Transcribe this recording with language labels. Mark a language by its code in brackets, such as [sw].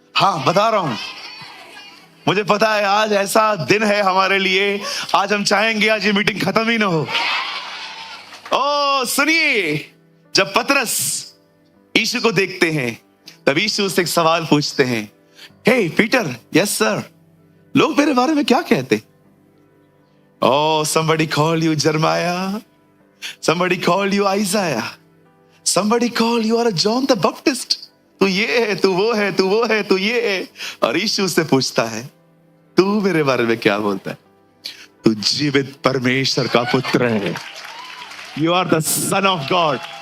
[hi] हाँ बता रहा हूं, मुझे पता है आज ऐसा दिन है हमारे लिए, आज हम चाहेंगे आज ये मीटिंग खत्म ही ना हो। ओ सुनिए, जब पतरस यीशु को देखते हैं, तब यीशु उससे एक सवाल पूछते हैं, हे पीटर, [en] yes sir, [hi] लोग मेरे बारे में क्या कहते? [en] Oh, somebody call you Jeremiah, somebody call you Isaiah, somebody call you are a John the Baptist। [hi] तू ये है, तू वो है, तू वो है, तू ये है। और यीशु से पूछता है, तू मेरे बारे में क्या बोलता है? तू जीवित परमेश्वर का पुत्र है। [en] You are the son of God।